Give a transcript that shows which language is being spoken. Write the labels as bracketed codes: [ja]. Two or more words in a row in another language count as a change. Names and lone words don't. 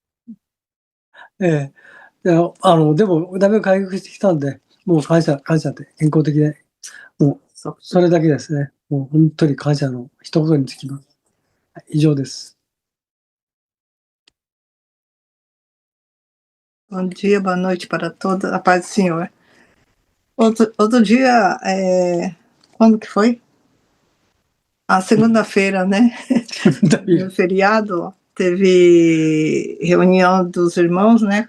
[ja] でもだいぶ回復してきたんで、もう感謝で、健康的で、もうそれだけですね。もう本当に感謝の一言につきます。以上です。 [pt] Bom dia, boa noite para todos. A paz do Senhor. Outro dia, quando que foi? A segunda-feira, né? No feriado, teve reunião dos irmãos, né?